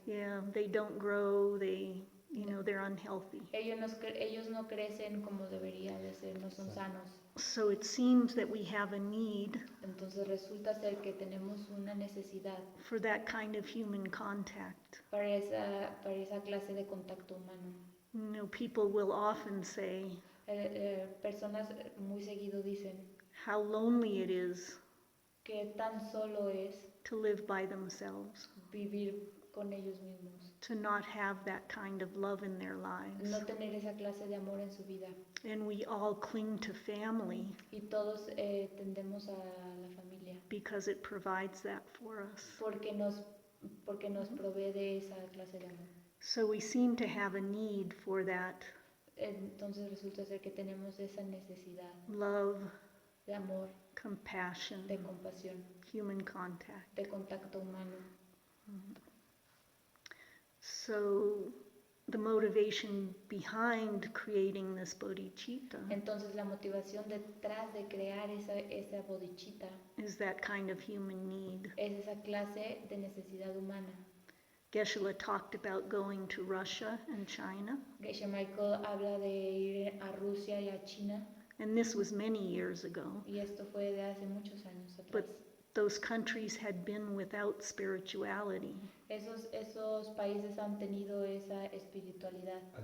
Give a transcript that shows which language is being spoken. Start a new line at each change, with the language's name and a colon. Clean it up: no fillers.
English: Yeah, they don't grow, they're unhealthy.
Spanish: Ellos no crecen como debería de ser, no son sanos.
English: So it seems that we have a need.
Spanish: Entonces resulta ser que tenemos una necesidad
English: for that kind of human contact.
Spanish: Para esa clase de contacto humano.
English: People will often say,
Spanish: personas muy seguido dicen,
English: how lonely it is
Spanish: que tan solo es
English: to live by themselves,
Spanish: vivir con ellos mismos,
English: to not have that kind of love in their lives.
Spanish: No tener esa clase de amor en su vida.
English: And we all cling to family
Spanish: y todos tendemos a la familia
English: because it provides that for us.
Spanish: Porque nos provee de esa clase de amor.
English: So we seem to have a need for that.
Spanish: Entonces resulta ser que tenemos esa necesidad.
English: Love,
Spanish: de amor,
English: compassion,
Spanish: de compasión,
English: human contact,
Spanish: de contacto humano.
English: So the motivation behind creating this bodhicitta
Spanish: Entonces la motivación detrás de crear esa bodhicitta
English: is that kind of human need.
Spanish: Es esa clase de necesidad humana.
English: Geshe talked about going to Russia and China.
Spanish: Geshe Michael habla de ir a Rusia y a China.
English: And this was many years ago.
Spanish: Y esto fue de hace muchos años atrás.
English: But those countries had been without spirituality.
Spanish: Esos países han tenido esa espiritualidad.